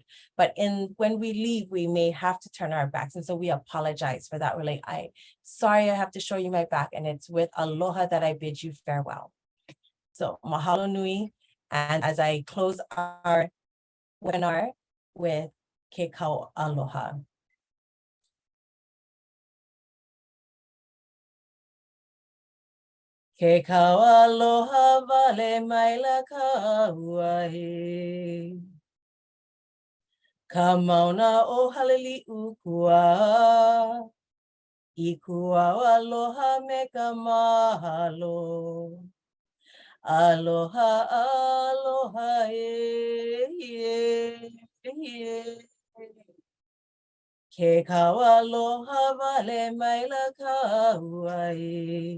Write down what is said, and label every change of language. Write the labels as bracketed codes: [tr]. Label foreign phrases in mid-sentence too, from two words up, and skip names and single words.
[en] But when we leave, we may have to turn our backs. And so we apologize for that. We're like, sorry, I have to show you my back. And it's with aloha that I bid you farewell. So [haw] mahalo nui. [en] And as I close our webinar with [haw] ke kau aloha. Ke kau aloha wale maila ka uahe. Ka mauna o halili ukua. I kua aloha me ka mahalo. Aloha, aloha, Ke kau aloha wale maila ka uahe.